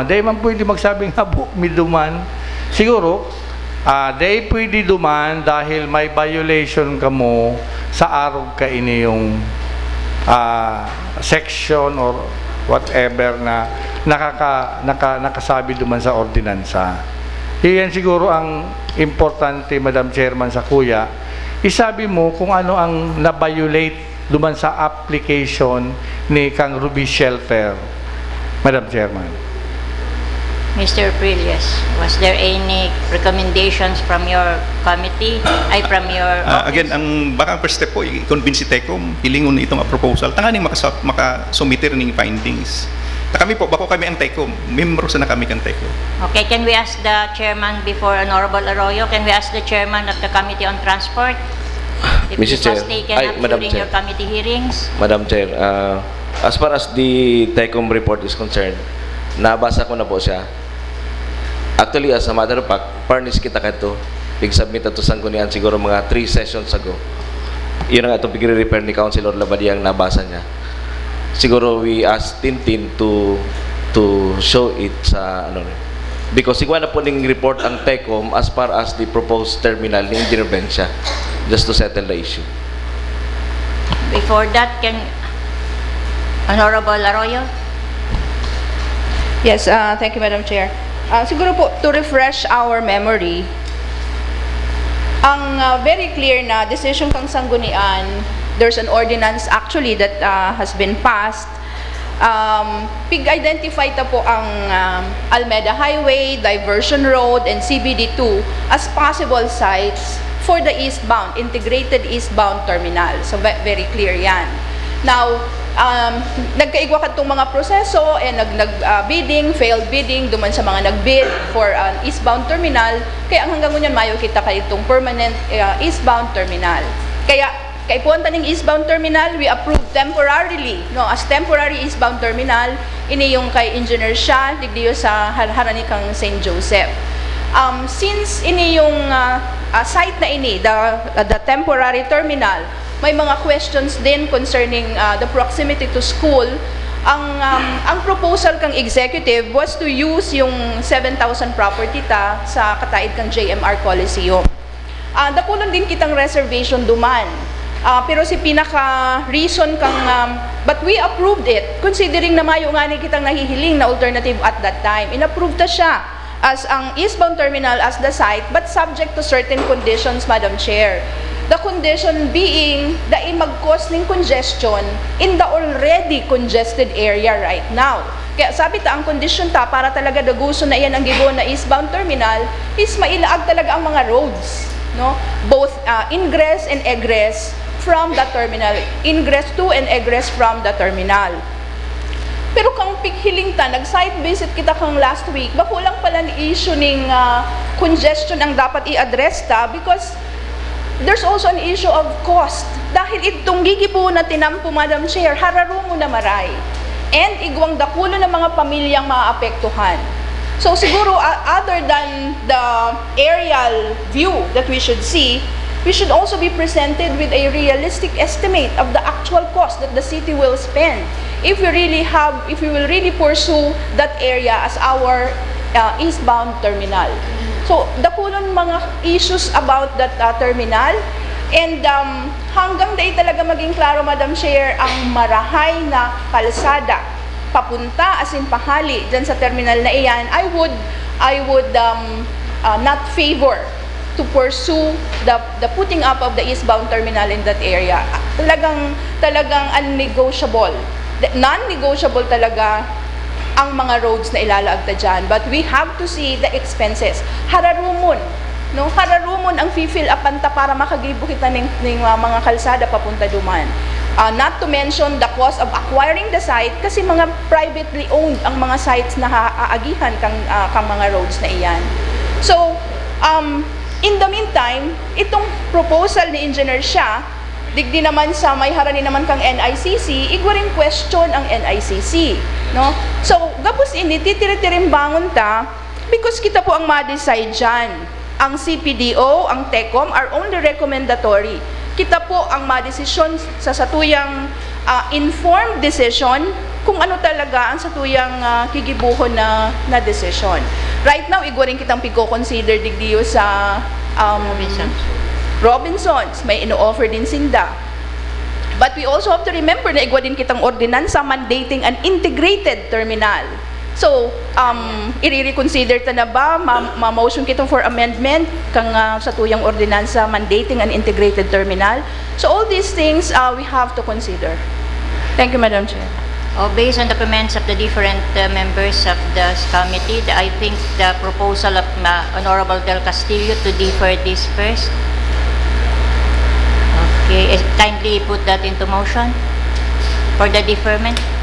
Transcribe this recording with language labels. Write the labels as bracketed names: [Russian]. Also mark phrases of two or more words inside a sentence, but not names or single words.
[Bikol] Dahil man pwede magsabing habo mi duman. Siguro, dahil pwede duman dahil may violation ka mo sa araw ka ini yung [English] section or whatever [Bikol] na nakasabi duman sa ordinansa. Iyan siguro ang importante, Madam Chairman, sa kuya. Isabi mo kung ano ang na-violate duman sa application ni Kang Ruby Shelter, Madam Chairman. [English] Mr. Prilles, was there any recommendations from your committee, from your office? Again, [Bikol] ang baka [English] first step [Bikol] po, i-convince si TECOM, hilingon itong proposal, tanganing makasumiter ng findings. Kami po, bako kami ang TECOM, membros na kami kang TECOM. [English] Okay, can we ask the chairman before Honorable Arroyo? Can we ask the chairman of the Committee on Transport if Mr. this Chair, was taken up Madam during Chair. your committee hearings? Madam Chair, as far as the TECOM report is concerned, [Filipino] nabasa ko na po siya. [English] Actually, as a matter of fact, furnish [Bikol] kita ka ito. Pig-submit ito sa Sangguniang siguro mga 3 [English] sessions ago. [Bikol] Yun ang itong pig-repair ni Councilor Labadiang nabasa niya. [English] Siguro we asked Tintin to show it [Filipino] sa ano rin. [English] Because [Bikol] sigwa na po ning report ang TECOM [English] as far as the proposed terminal ni Engineer Bencia, just to settle the issue. Before that, can Honorable Arroyo? Yes, thank you, Madam Chair. [Bikol] Siguro po, [English] to refresh our memory, [Bikol] ang very clear na decision kang Sangguniang, [English] there's an ordinance actually that has been passed. [Bikol] Pig-identify ta po ang [English] Almeda Highway, Diversion Road, and CBD2 as possible sites for the eastbound, integrated eastbound terminal. So very clear yan. [Bikol] Now, nagkaigwa ka itong mga proseso and nag-bidding, [English] failed bidding, [Bikol] duman sa mga nag-bid [English] for an eastbound terminal. [Bikol] Kaya hanggang ngunyan mayo kita ka itong permanent eastbound terminal. Kaya kay punta ng eastbound terminal, [English] we approved temporarily, no, as temporary eastbound terminal, [Bikol] ini yung kay Engineer Shah, digdiyo sa harani kang St. Joseph. [English] Since [Bikol] ini yung site na ini, [English] the temporary terminal, [Bikol] may mga [English] questions din concerning the proximity to school. [Bikol] Ang proposal kang executive [English] was to use [Bikol] yung 7,000 property ta sa kataid kang JMR Coliseum. Dakulan din kitang reservation duman. Pero si pinaka-reason kang, [English] but we approved it, considering [Bikol] na mayo nga ni kitang nahihiling na [English] alternative at that time. [Bikol] In-approve ta siya [English] as ang eastbound terminal as the site, but subject to certain conditions, Madam Chair. The condition being [Bikol] da mag-cause ng [English] congestion in the already congested area right now. [Bikol] Kaya sabi ta, ang condition ta para talaga daguso na iyan ang gibo na [English] eastbound terminal [Bikol] is mailaag talaga ang mga roads, no? [English] Both ingress and egress from the terminal, ingress to and egress from the terminal. [Bikol] Pero kang pikhiling ta, nag-site visit kita kang last week, bako lang pala ni issue ng congestion ang dapat i-address ta [English] because there's also an issue of cost. [Bikol] Dahil itong gigibo na tinampo, Madam Chair, hararo mo na maray. And igwang dakulo ng mga pamilyang maapektuhan. So siguro, [English] other than the aerial view that we should see, we should also be presented with a realistic estimate of the actual cost that the city will spend if we will really pursue that area as our eastbound terminal. [Bikol] So, dakulon mga [English] issues about that terminal, [Bikol] and hanggang dahil talaga maging klaro, Madam Chair, ang marahay na kalsada papunta as in pahali dyan sa terminal na iyan, [English] I would not favor to pursue the putting up of the eastbound terminal in that area. [Bikol] Talagang unnegotiable. Non-negotiable talaga ang mga roads na ilalaagta dyan. [English] But we have to see the expenses. [Bikol] Hararumon. No? Hararumon ang fill upan ta para makagibo kita ng mga kalsada papunta duman. [English] Not to mention the cost of acquiring the site [Bikol] kasi mga [English] privately owned [Bikol] ang mga [English] sites [Bikol] na aagihan kang mga [English] roads [Bikol] na iyan. [English] So, in the meantime, [Bikol] itong proposal ni Engineer Shah, digdi naman sa may harani naman kang NICC, igwa rin question ang NICC. No? So, gapos ini, titiri-tirim bangon ta, because kita po ang ma-decide dyan. [English] Ang CPDO, ang TECOM are only recommendatory. [Bikol] Kita po ang ma-desisyon sa satuyang informed decision kung ano talaga ang satuyang kigibuhon na decision. [English] Right now, [Bikol] igwa rin kitang pigko-consider digdiyo sa Robinsons, may ino-offer din sinda. [English] But we also have to remember [Bikol] na igwa din kitang ordinansa [English] mandating an integrated terminal. [Bikol] So, i-reconsider ta na ba, ma-motion kitang [English] for amendment [Bikol] kang sa tuyang ordinansa [English] mandating an integrated terminal. So, all these things we have to consider. Thank you, Madam Chair. Based on the comments of the different members of the committee, I think the proposal of Honorable Del Castillo to defer this first. Okay, kindly put that into motion for the deferment.